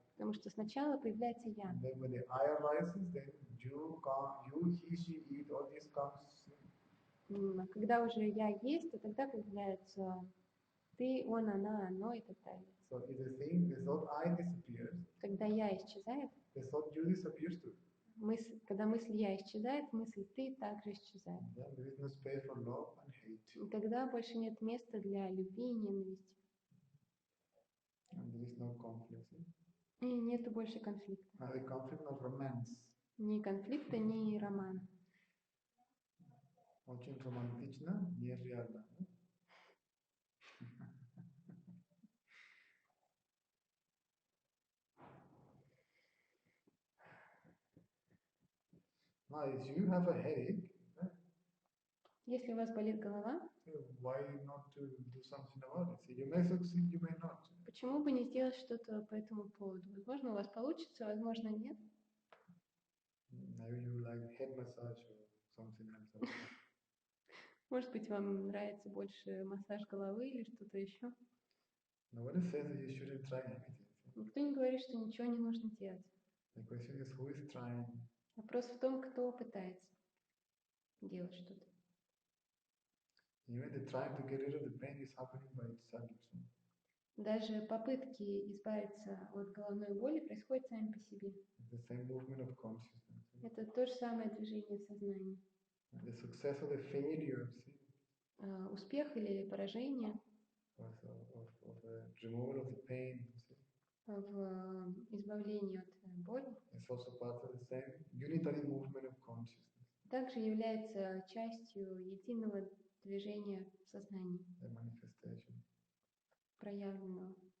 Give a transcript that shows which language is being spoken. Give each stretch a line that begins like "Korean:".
Russian: Потому что сначала появляется я.
English: And then when the I arises, then you, he, she, it, all this comes.
Russian: Когда уже я есть, то тогда появляется ты, он, она, оно и так далее.
English: So if the thought I disappears,
Russian: когда я исчезает,
English: the thought you disappears too.
Russian: Когда мысль я исчезает, мысль ты также исчезает.
English: Then there is no space for love and hate.
Russian: И тогда больше нет места для любви и ненависти.
English: And there is no conflict.
Russian: И нету больше конфликта.
English: The conflict of romance.
Russian: Ни конфликта, ни романа. Очень романтично, нереально.
English: Now, if you have a headache,
Russian: если у вас болит голова,
English: why not to do something about it? You may succeed, you may not.
Russian: Почему бы не сделать что-то по этому поводу? Возможно, у вас получится, возможно, нет.
English: Maybe you like head massage or something else.
Russian: Может быть, вам нравится больше массаж головы или что-то еще.
English: Nobody says that you shouldn't try anything.
Russian: Никто не говорит, что ничего не нужно делать.
English: The question is who is trying.
Russian: Вопрос в том, кто пытается делать что-то.
English: Even the trying to get rid of the pain is happening by itself.
Russian: Даже попытки избавиться от головной боли происходят сами по себе.
English: The same movement of consciousness.
Russian: Это то же самое движение сознания.
English: The success or the failure,
Russian: Успех или поражение
English: of removal of the pain,
Russian: в избавлении от боли
English: is also part of the same unitary movement of consciousness.
Russian: также является частью единого движения сознания,
English: The manifestation.
Russian: проявленного.